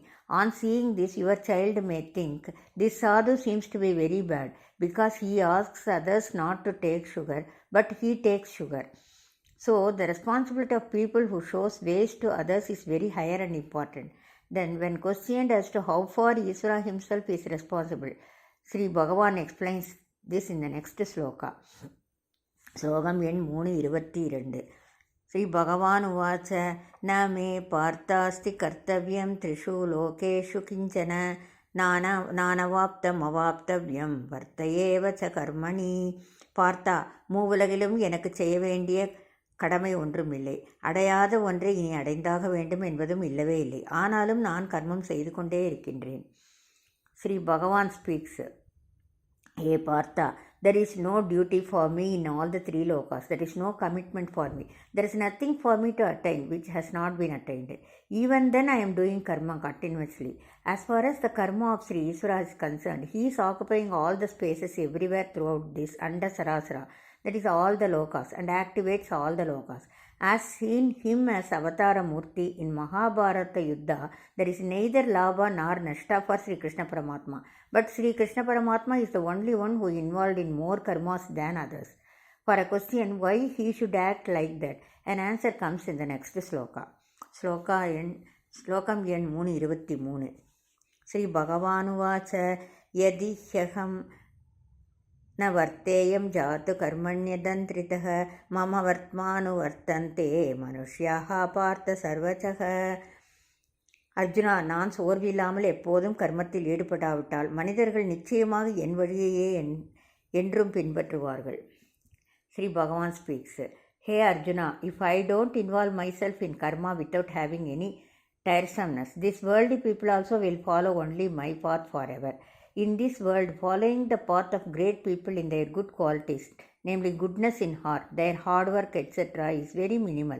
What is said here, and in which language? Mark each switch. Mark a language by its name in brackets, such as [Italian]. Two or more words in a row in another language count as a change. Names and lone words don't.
[English] On seeing this, your child may think, this sadhu seems to be very bad, because he asks others not to take sugar, but he takes sugar." So, the responsibility of people who shows ways to others is very higher and important. Then, when questioned as to how far Isvara himself is responsible, Sri Bhagavan explains this in the next sloka. [Tamil] Slokam எண் 322. [Sanskrit] श्री भगवान् उवाच न मे पार्थास्ति कर्तव्यं त्रिषु लोकेषु किञ्चन नानवाप्तम् अवाप्तव्यम् वर्त एव च कर्मणि. [Tamil] பார்த்தா, மூவுலகிலும் எனக்கு செய்ய வேண்டிய கடமை ஒன்றுமில்லை, அடையாத ஒன்றை இனி அடைந்தாக வேண்டும் என்பதும் இல்லவே இல்லை. ஆனாலும் நான் கர்மம் செய்து கொண்டே இருக்கின்றேன். [English] Sri Bhagavan speaks. Hey Partha, there is no duty for me in all the three lokas. There is no commitment for me. There is nothing for me to attain which has not been attained. Even then I am doing karma continuously. As far as the karma of Sri Isvara is concerned, he is occupying all the spaces everywhere throughout this under Sarasara, that is all the lokas, and activates all the lokas. As seen him as Avatara Murti in Mahabharata Yuddha, there is neither Labha nor Nashta for Sri Krishna Paramatma. But Sri Krishna Paramatma is the only one who is involved in more karmas than others. For a question why he should act like that, an answer comes in the next sloka. [Tamil] Slokam எண் [Sanskrit] 323. श्री भगवानुवाच यदि ह्यहम् न वर्तेयं जातु कर्मण्यदन्त्रितः मम वर्त्मानुवर्तन्ते मनुष्याः पार्थ सर्वशः. [Tamil] அர்ஜுனா, நான் சோர்வில்லாமல் எப்போதும் கர்மத்தில் ஈடுபடாவிட்டால் மனிதர்கள் நிச்சயமாக என் வழியையே என்றும் பின்பற்றுவார்கள். [English] Sri Bhagavan speaks. ஹே அர்ஜுனா, if I don't involve myself in karma without having any tiresomeness, this worldly people also will follow only my path forever. In this world, following the path of great people in their good qualities, namely goodness in heart, their hard work, etc., is very minimal.